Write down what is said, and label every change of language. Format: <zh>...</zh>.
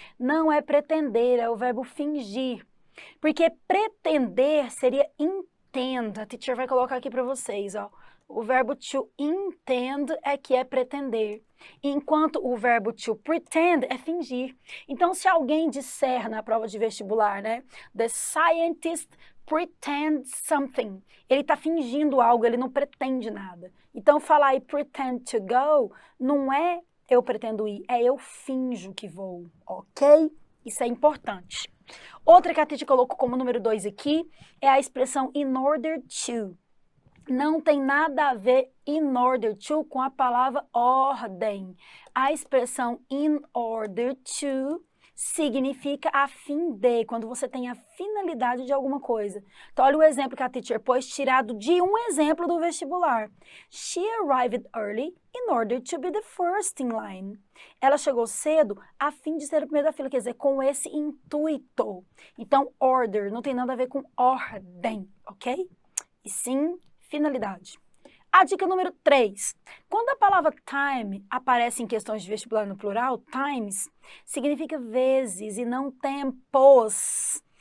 <pt>Não é pretender, é o verbo fingir. Porque pretender seria intend. A teacher vai colocar aqui para vocês, ó. O verbo to intend é que é pretender, enquanto o verbo to pretend é fingir. Então, se alguém disser na prova de vestibular, né?</pt> <en>The scientist pretends something.</en> <pt>Ele está fingindo algo, ele não pretende nada. Então, falar</pt> <en>I pretend to go</en> <pt>não é eu pretendo ir, é eu finjo que vou, ok? Isso é importante. Outra que a teacher colocou como número 2 aqui é a expressão in order to. Não tem nada a ver in order to com a palavra ordem. A expressão in order to significa a fim de, quando você tem a finalidade de alguma coisa. Então, olha o exemplo que a teacher pôs, tirado de um exemplo do vestibular.</pt> <en>She arrived early in order to be the first in line.</en> <pt>Ela chegou cedo a fim de ser a primeira da fila, quer dizer, com esse intuito. Então, order não tem nada a ver com ordem, ok? e sim finalidade. A dica número 3. Quando a palavra time aparece em questões de vestibular no plural, times, significa vezes e não tempos.</pt>